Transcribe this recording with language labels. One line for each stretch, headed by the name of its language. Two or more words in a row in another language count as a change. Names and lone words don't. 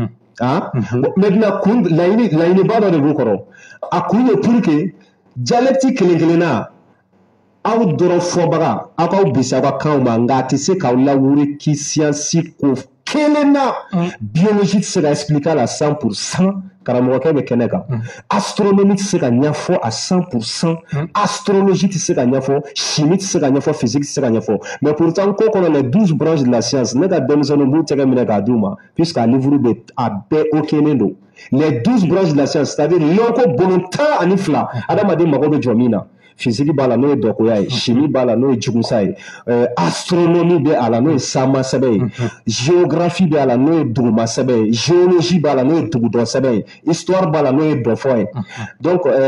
Bambara: maintenant kun laɲiniba dɔ de b'u kɔrɔ a kun ye pour que dialecte kelen kelenna aw dɔrɔn fɔbaga aw k'aw bisi aw ka kanw ma nka a tɛ se k'aw lawuri ki science ko kelen na biologie tɛ se ka expliquer a la 100% karamɔgɔkɛ bɛ kɛnɛ kan astronomie tɛ se ka ɲɛfɔ a 100% astrologie tɛ se ka ɲɛfɔ chimie tɛ se ka ɲɛfɔ physique tɛ se ka ɲɛfɔ
French: mais pourtant
Bambara: ko kɔnɔ
French: les 12 branches de la science
Bambara: ne ka denmisɛnninw b'u tɛgɛ minɛ k'a d'u ma puisque a livre bɛ a bɛɛ okelen don
French: les 12 branches de la science c'est-à-dire
Bambara: lɔnko bolon 12 adamaden mago bɛ jɔ min na physique b'a la n'o ye dɔkoya ye chimie b'a la n'o ye jugusa ye astronomie bɛ a la n'o ye sanma sɛbɛn ye géographie bɛ a la n'o ye duguma sɛbɛn ye géologie b'a la n'o ye dugudɔn sɛbɛn ye histoire b'a la n'o ye dɔfɔ ye donc